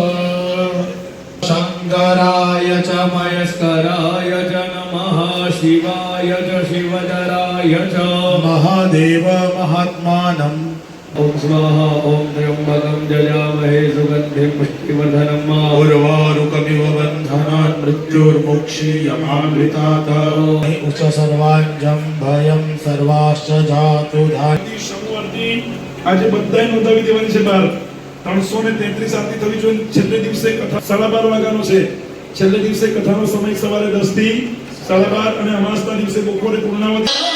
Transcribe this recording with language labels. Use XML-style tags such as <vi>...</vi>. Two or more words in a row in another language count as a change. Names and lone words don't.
<sa>शंकराय च मयस्कराय च नमः, शिवाय च शिवधराय च महादेव महात्मानम्. ओम स्वाहा. ओम त्र्यंबकं यजामहे सुगंधिं पुष्टिवर्धनम् उर्वारुकमिव बन्धनान् मृत्युर्मुक्षीयमामृतात् उच्च सर्वाञ्जं भयं सर्वाश्च जातु धाति</sa> <gu>શનિવારથી આજે બધાય નોંધાવી દેવાની છે બાર 333 આરતી થવી જોઈએ. છેલ્લે દિવસે કથા 12:30 વાગ્યાનો છે. છેલ્લે દિવસે કથાનો સમય સવારે 10 થી 12:30 અને અમાસના દિવસે બપોરે પૂર્ણાવતી.</gu>